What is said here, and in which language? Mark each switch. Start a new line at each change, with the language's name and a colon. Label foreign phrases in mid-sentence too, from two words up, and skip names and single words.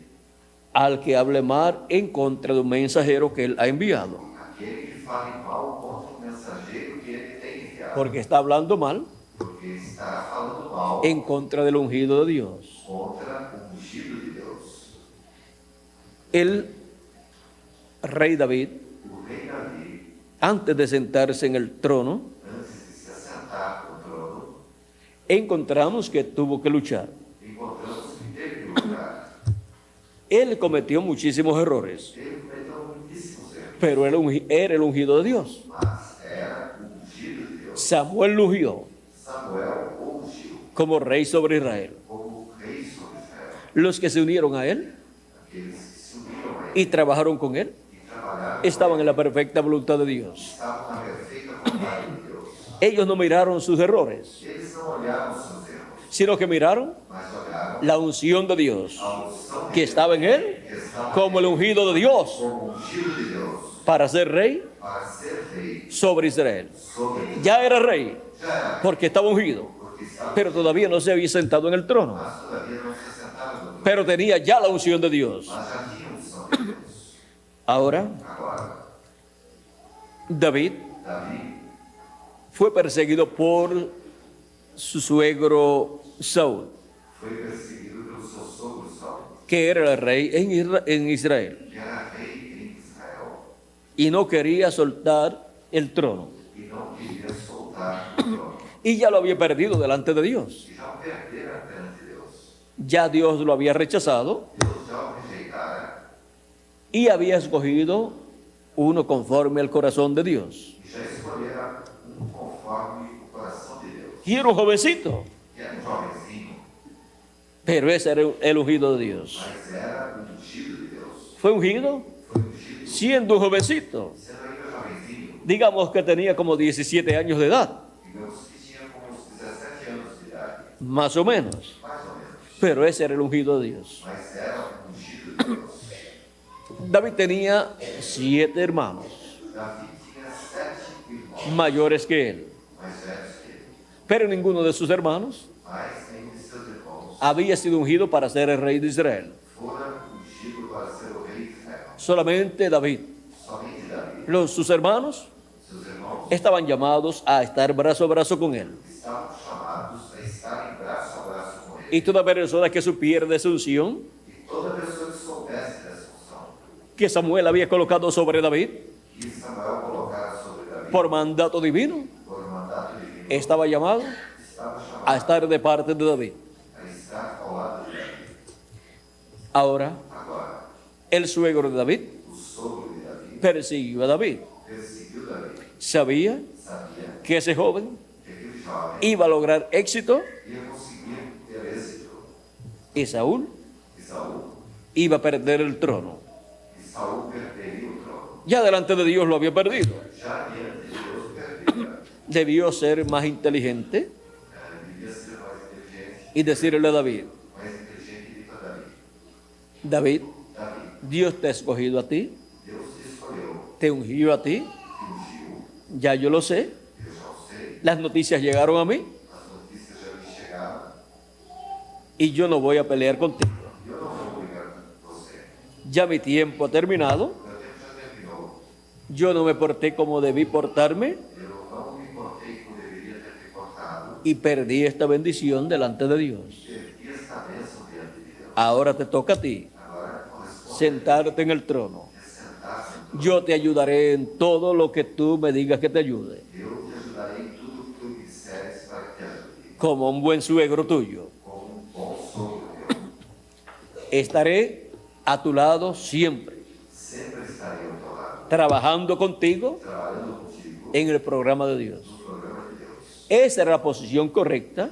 Spanish: al que hable mal en contra de un mensajero que Él ha enviado,
Portuguese: aquele que fale mal contra o mensageiro que ele tem enviado,
Spanish: porque está hablando mal
Portuguese: porque estará falando mal
Spanish: en contra del ungido de Dios.
Portuguese: contra o ungido de Deus.
Spanish: El rey David,
Portuguese: O rei Davi,
Spanish: antes de sentarse en el trono,
Portuguese: antes de se assentar no trono,
Spanish: encontramos que tuvo que luchar.
Portuguese: encontramos que teve que lutar.
Spanish: Él cometió muchísimos errores,
Portuguese: Ele cometeu muitíssimos erros,
Spanish: pero era el ungido de Dios.
Portuguese: mas era o ungido de Deus.
Spanish: Samuel lo ungió
Portuguese: Samuel o ungiu
Spanish: como rey sobre Israel.
Portuguese: como rei sobre Israel.
Spanish: Los que se unieron a él
Portuguese: Aqueles que se uniram a ele
Spanish: y trabajaron con él
Portuguese: e trabalharam
Spanish: estaban en la perfecta voluntad de Dios.
Portuguese: estavam na perfeita vontade de Deus.
Spanish: Ellos no miraron sus errores,
Portuguese: Eles não olharam seus erros,
Spanish: sino que miraron
Portuguese: mas olharam
Spanish: la unción de Dios
Portuguese: a unção
Spanish: que estaba en él
Portuguese: que estava
Spanish: como el ungido de Dios
Portuguese: como ungido de Deus
Spanish: para ser rey
Portuguese: para ser rei
Spanish: sobre Israel.
Portuguese: sobre ele.
Spanish: Ya era rey
Portuguese: Já era,
Spanish: porque estaba ungido,
Portuguese: porque estava,
Spanish: pero todavía no se había sentado en el trono,
Portuguese: mas todavía não se sentaram no trono,
Spanish: pero tenía ya la unción de Dios.
Portuguese: mas já tinha unção de Deus.
Spanish: Ahora,
Portuguese: Agora,
Spanish: David
Portuguese: Davi
Spanish: fue perseguido por su suegro Saúl,
Portuguese: foi perseguido pelo seu sogro Saul,
Spanish: que era el rey en Israel,
Portuguese: que era rei em Israel,
Spanish: y no quería soltar el trono.
Portuguese: e não queria soltar o trono.
Spanish: Y ya lo había perdido delante de Dios.
Portuguese: E já o perdera perante Deus.
Spanish: Ya Dios lo había rechazado
Portuguese: Deus já o rejeitara
Spanish: y había escogido uno conforme al corazón de Dios.
Portuguese: e já escolhera conforme o coração de Deus.
Spanish: Y era un jovencito,
Portuguese: Que era jovenzinho,
Spanish: pero ese era el ungido de Dios.
Portuguese: mas era o ungido de Deus.
Spanish: Fue ungido
Portuguese: Foi ungido
Spanish: siendo un jovencito.
Portuguese: sendo ainda jovenzinho.
Spanish: Digamos que tenía como 17 años de edad,
Portuguese: Digamos que tinha como uns 17 anos de idade,
Spanish: más o menos.
Portuguese: mais ou menos.
Spanish: Pero ese era el ungido de Dios.
Portuguese: Mas era o ungido de Deus.
Spanish: David tenía 7 hermanos,
Portuguese: Davi tinha 7 irmãos
Spanish: mayores que él.
Portuguese: mais velhos que ele.
Spanish: Pero ninguno de sus hermanos
Portuguese: Mas nenhum de seus irmãos
Spanish: había sido ungido para ser el rey de Israel.
Portuguese: fora ungido para ser o rei de Israel.
Spanish: Solamente David.
Portuguese: Somente Davi.
Spanish: Sus hermanos
Portuguese: Seus irmãos
Spanish: estaban llamados a estar brazo a brazo con él.
Portuguese: estavam chamados a estar em braço a braço com ele.
Spanish: Y toda persona que supiera de su unción
Portuguese: E toda pessoa que soubesse dessa unção
Spanish: que Samuel había colocado sobre David
Portuguese: que Samuel colocara sobre Davi
Spanish: por mandato divino,
Portuguese: por mandato divino,
Spanish: estaba llamado
Portuguese: estava
Spanish: a
Portuguese: chamado
Spanish: estar de parte de David.
Portuguese: a estar ao lado de Davi.
Spanish: Ahora,
Portuguese: Agora,
Spanish: el suegro de David
Portuguese: o sogro de Davi
Spanish: persiguió a David.
Portuguese: perseguiu Davi.
Spanish: Sabía
Portuguese: Sabia
Spanish: que ese joven
Portuguese: que aquele jovem
Spanish: iba a lograr éxito
Portuguese: ia conseguir ter êxito.
Spanish: y Saúl
Portuguese: E Saul,
Spanish: iba a perder el trono.
Portuguese: perderia o trono.
Spanish: Ya delante de Dios lo había perdido.
Portuguese: Já diante de Deus perdera.
Spanish: Debió ser más inteligente
Portuguese: Devia ser mais inteligente,
Spanish: y decirle a David:
Portuguese: mais inteligente que a Davi.
Spanish: David,
Portuguese: Davi,
Spanish: Dios te ha escogido a ti,
Portuguese: Deus te escolheu,
Spanish: te ungió a ti,
Portuguese: te ungiu,
Spanish: ya yo lo sé,
Portuguese: eu já o sei,
Spanish: las noticias llegaron a mí
Portuguese: as notícias já me chegaram,
Spanish: y yo no voy a pelear contigo.
Portuguese: e eu não vou brigar com você.
Spanish: Ya mi tiempo ha terminado,
Portuguese: Meu tempo já terminou,
Spanish: yo no me porté como debí portarme
Portuguese: eu não me portei como deveria ter me portado,
Spanish: y perdí esta bendición delante de Dios.
Portuguese: perdi esta bênção diante de Deus.
Spanish: Ahora te toca a ti
Portuguese: Agora corresponde
Spanish: sentarte en el trono.
Portuguese: a sentar-se no trono.
Spanish: Yo te ayudaré en todo lo que tú me digas que te ayude,
Portuguese: Eu te ajudarei em tudo o que tu me disseres para que te ajude,
Spanish: como un buen suegro tuyo.
Portuguese: como bom sogro teu.
Spanish: Estaré a tu lado siempre,
Portuguese: Sempre estarei ao teu lado,
Spanish: trabajando contigo
Portuguese: trabalhando contigo
Spanish: en el programa de Dios.
Portuguese: no programa de Deus.
Spanish: Esa era la posición correcta